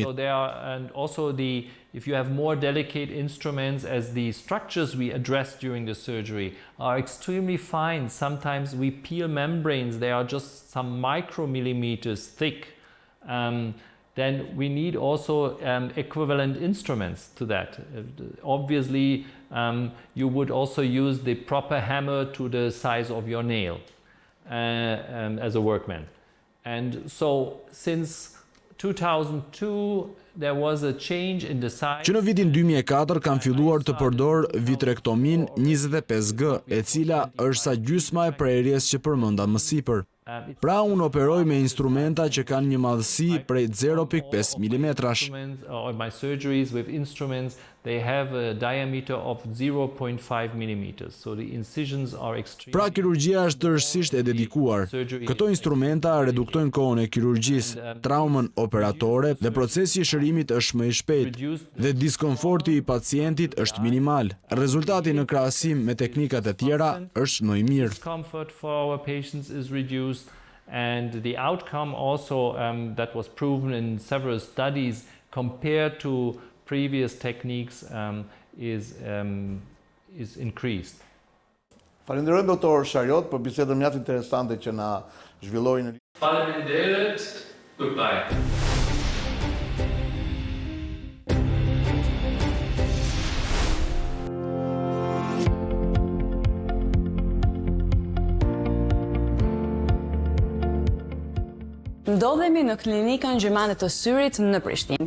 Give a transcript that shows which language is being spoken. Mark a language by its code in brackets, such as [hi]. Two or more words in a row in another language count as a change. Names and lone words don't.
[en] So there are, and also if you have more delicate instruments, as the structures we address during the surgery are extremely fine. Sometimes we peel membranes, they are just some micromillimeters thick. Then we need also equivalent instruments to that. Obviously, you would also use the proper hammer to the size of your nail as a workman. And so, since 2002, there was a change in the size. [sq] Që në vitin 2004 kanë filluar të përdor vitrektomin 25G, e cila është sa gjysma e prerjes që përmenda më sipër. Pra unë operoj me instrumenta që kanë një madhësi prej 0.5 mm-sh. [en] My surgeries with instruments, they have a diameter of 0.5 mm. So the incisions are extreme. [sq] Pra kirurgjia është tërësisht e dedikuar. Këto instrumenta reduktojnë kohën e kirurgjisë, traumën operatore dhe procesi i shërimit është më i shpejtë dhe diskomforti i pacientit është minimal. Rezultati në krahasim me teknikat e tjera është më i mirë. [en] Discomfort for our patients is reduced. And the outcome also that was proven in several studies compared to previous techniques is increased. [sq] Falenderoj doktor Serioze për bisedën mjaft interesante që na zhvilloi në. Faleminderit. Goodbye. Ndodhemi në klinikën Gjermane të Syrit në Prishtinë.